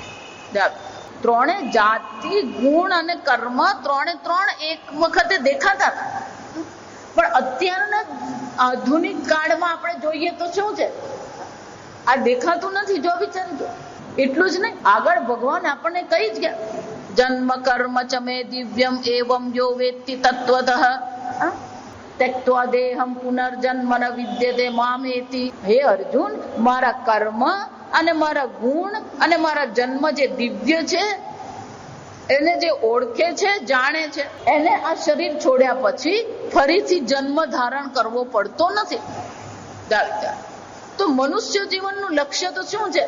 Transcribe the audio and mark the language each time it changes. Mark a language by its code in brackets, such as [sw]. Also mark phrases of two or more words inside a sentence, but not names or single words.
[gu] ત્રણે જાતિ, ગુણ અને કર્મ ત્રણે એક વખતે દેખાતા હતા. પણ અત્યારના આધુનિક કાળમાં આપણે જોઈએ તો શું છે? આ દેખાતું નથી. જો વિચારજો. એટલું જ નહીં, આગળ ભગવાન આપણને કહી જ ગયા, [sa] જન્મ કર્મ ચ મે દિવ્યમ એવમ યો વેત્તિ તત્વતઃ त्यक्त्वा देहम पुनर्जन्म न विद्यते मामेति. [gu] હે અર્જુન, મારા કર્મ અને મારા ગુણ અને મારા જન્મ જે દિવ્ય છે એને જે ઓળખે છે, જાણે છે, એને આ શરીર છોડ્યા પછી ફરીથી જન્મ ધારણ કરવો પડતો નથી. તો મનુષ્ય જીવનનું લક્ષ્ય તો શું છે?